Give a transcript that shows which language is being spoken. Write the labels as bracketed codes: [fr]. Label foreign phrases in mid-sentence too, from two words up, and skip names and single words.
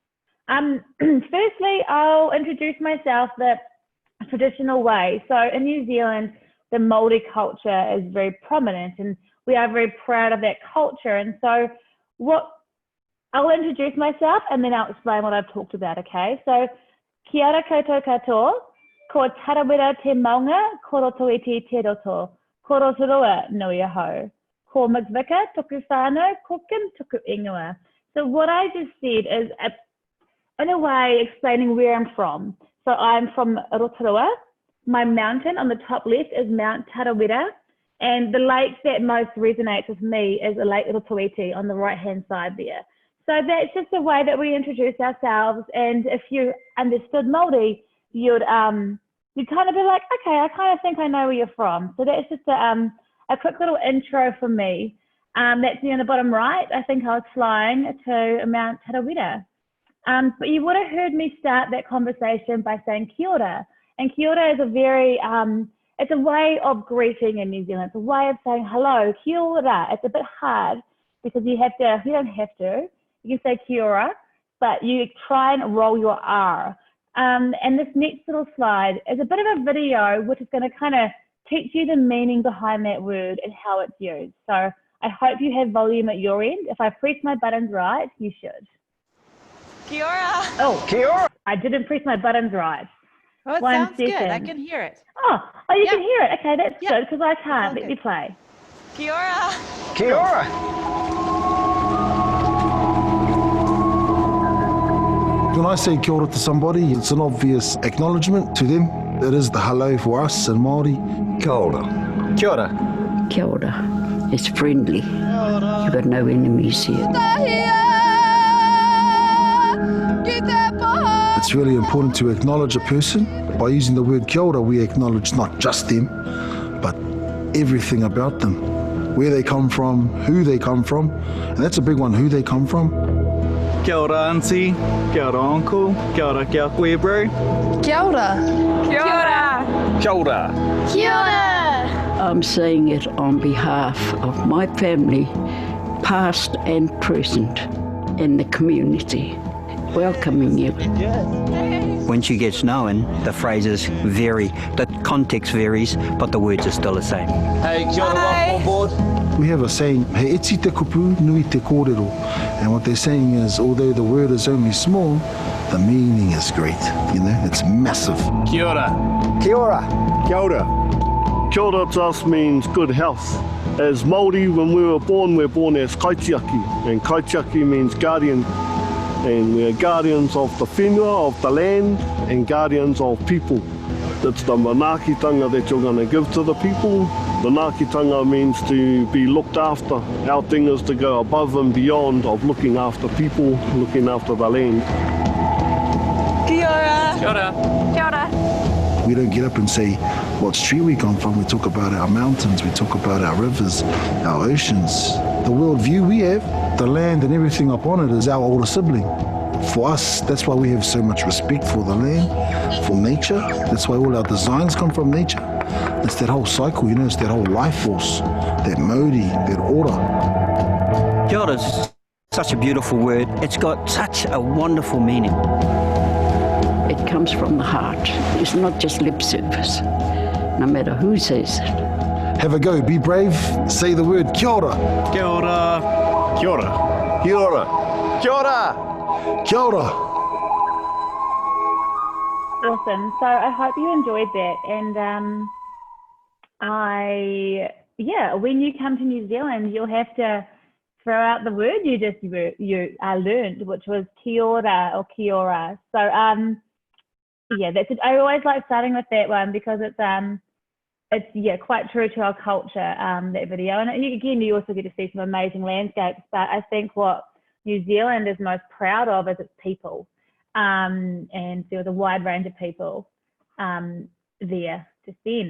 [en] Firstly, I'll introduce myself the traditional way. So in New Zealand, the Māori culture is very prominent, and we are very proud of that culture. And so I'll introduce myself, and then I'll explain what I've talked about, okay? So, [mi] kia ora koutou katoa, ko tarawera te maunga, ko roto e te roto, ko rotorua nui ahau. Ko magvika, tuku whānau, ko kim tuku ingoa. [en] So what I just said is, in a way, explaining where I'm from. So I'm from Rotorua. My mountain on the top left is Mount Tarawera, and the lake that most resonates with me is the Lake Rotoiti on the right-hand side there. So that's just a way that we introduce ourselves, and if you understood Māori, you'd kind of be like, okay, I kind of think I know where you're from. So that's just a quick little intro for me. That's me on the bottom right. I think I was flying to Mount Tarawera. But you would have heard me start that conversation by saying [mi] kia ora. [en] And [mi] kia ora [en] is a very, it's a way of greeting in New Zealand. It's a way of saying hello, [mi] kia ora. [en] It's a bit hard because you don't have to. You can say [mi] kia ora, [en] but you try and roll your R. And this next little slide is a bit of a video which is going to kind of teach you the meaning behind that word and how it's used. So I hope you have volume at your end. If I press my buttons right, you should. [mi] Kia ora. [en] Oh, [mi] Kia ora. [en] I didn't press my buttons right. Oh, it One sounds good. I second. can hear it. Oh, you can hear it. Okay, that's Yeah. good because I can't. all Let good. me play. [mi] Kia ora. Kia ora. [en] When I say [mi] kia ora [en] to somebody, it's an obvious acknowledgement to them. It is the hello for us in Māori. [mi] Kia ora. Kia ora. Kia ora. [en] It's friendly. You've got no enemies here. It's really important to acknowledge a person. By using the word [mi] kia ora, [en] we acknowledge not just them, but everything about them. Where they come from, who they come from, and that's a big one, who they come from. [mi] Kia ora, auntie. Kia ora, uncle. Kia ora, kia koe, bro. Kia ora. Kia ora. Kia ora. Kia ora. [en] I'm saying it on behalf of my family, past and present, and the community, welcoming you. Once you get known, the phrases vary, the context varies, but the words are still the same. [mi] Hey, kia ora, [en] welcome on board. We have a saying, [mi] he iti te kupu, nui te kōrero. [en] And what they're saying is, although the word is only small, the meaning is great. You know, it's massive. [mi] Kia ora. Kia ora. Kia ora. Kia ora [en] to us means good health. As Māori, when we're born as kaitiaki, and kaitiaki means guardian. And we're guardians of the whenua, of the land, and guardians of people. It's the manaakitanga that you're going to give to the people. Manaakitanga means to be looked after. Our thing is to go above and beyond of looking after people, looking after the land. [mi] Kia ora. Kia ora. Kia ora. [en] We don't get up and say what street we come from. We talk about our mountains, we talk about our rivers, our oceans. The world view we have, the land and everything upon it is our older sibling. For us, that's why we have so much respect for the land, for nature. That's why all our designs come from nature. It's that whole cycle, you know, it's that whole life force, that mauri, that order. [mi] Kia ora [en] is such a beautiful word. It's got such a wonderful meaning. It comes from the heart. It's not just lip service, no matter who says it. Have a go, be brave, say the word [mi] kia ora. Kia ora. Kia ora. Kia ora. Kia ora. Kia ora. [en] Awesome. So I hope you enjoyed that. And when you come to New Zealand, you'll have to throw out the word you learned, which was [mi] kia ora [en] or [mi] kia ora. [en] So that's it. I always like starting with that one because it's quite true to our culture, that video. And again, you also get to see some amazing landscapes, but I think what New Zealand is most proud of is its people. And there was a wide range of people there to see.